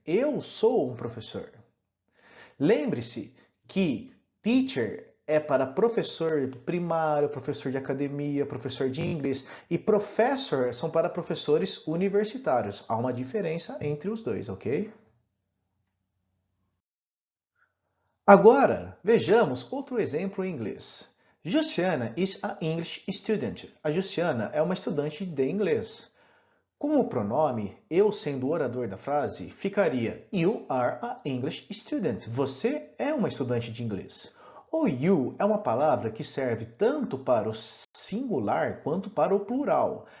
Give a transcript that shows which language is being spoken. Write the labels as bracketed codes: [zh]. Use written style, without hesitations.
[pt] Eu sou um professor. Lembre-se que teacher é para professor primário, professor de academia, professor de inglês e professor são para professores universitários. Há uma diferença entre os dois, ok? Agora, vejamos outro exemplo em inglês. [en] Jussiana is an English student. [pt] A Jussiana é uma estudante de inglês. Com o pronome, eu sendo o orador da frase, ficaria [en] You are an English student. [pt] Você é uma estudante de inglês. O you é uma palavra que serve tanto para o singular quanto para o plural.